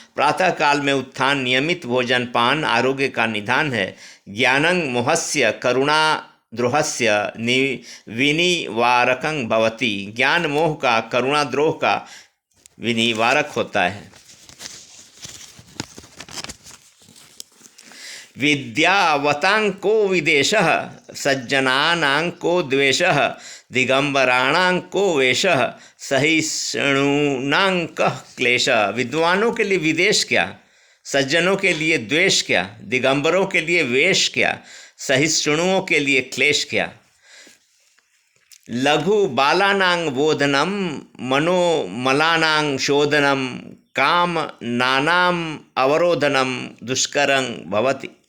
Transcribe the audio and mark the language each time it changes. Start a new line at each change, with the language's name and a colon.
Hindi: प्रातः काल में उत्थान, नियमित भोजन पान आरोग्य का निधान है।
Sanskrit: ज्ञानं मोहस्य करुणा द्रोहस्य विनिवारकं भवति।
Hindi: ज्ञान मोह का, करुणा द्रोह का विनिवारक होता है।
Sanskrit: विद्यावतां को विदेशः सज्जनानां को द्वेषः दिगंबराणां को वेशः सहिष्णुनां कः क्लेशः।
Hindi: विद्वानों के लिए विदेश क्या, सज्जनों के लिए द्वेष क्या, दिगंबरों के लिए वेश क्या, सहिष्णुओं के लिए क्लेश क्या।
Sanskrit: लघु बालानां बोधनम मनोमलानां शोधनम काम नानाम अवरोधनम दुष्करं भवति।